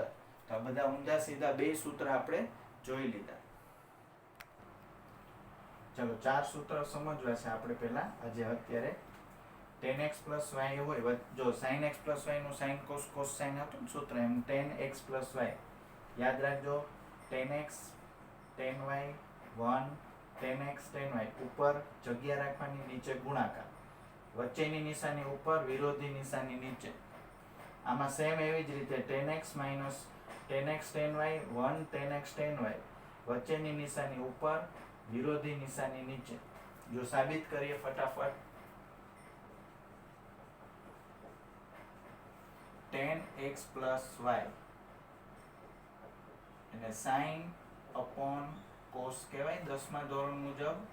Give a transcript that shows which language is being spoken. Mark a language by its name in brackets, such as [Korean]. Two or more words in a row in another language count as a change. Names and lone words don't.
[Gujarati] તો આ બધા ઊંધા સીધા બે સૂત્ર આપણે જોઈ લીધા. ચલો, 4 સૂત્ર સમજવા છે આપણે પહેલા. આજે અત્યારે [English] tan x plus y [Gujarati] હોય, જો [English] sin x plus y [Gujarati] નું [English] sin cos cos sin [Gujarati] હતું ને સૂત્ર, એમ [English] tan x plus y [Gujarati] યાદ રાખજો. [English] tan x tan y 1 tan x tan y. [Gujarati] ઉપર જગ્યા રાખવાની, નીચે ગુણાકાર. વચ્ચેની નિશાની ઉપર, વિરોધી નિશાની નીચે. આમાં સેમ એવી જ રીતે [English] tan x minus tan x tan y 1 tan x tan y. [Gujarati] વચ્ચેની નિશાની ઉપર, વિરોધી નિશાની નીચે. જો સાબિત કરીએ ફટાફટ. [English] tan x plus y [Gujarati] એટલે [English] sin upon cos [Gujarati] કહેવાય 10મા ધોરણ મુજબ.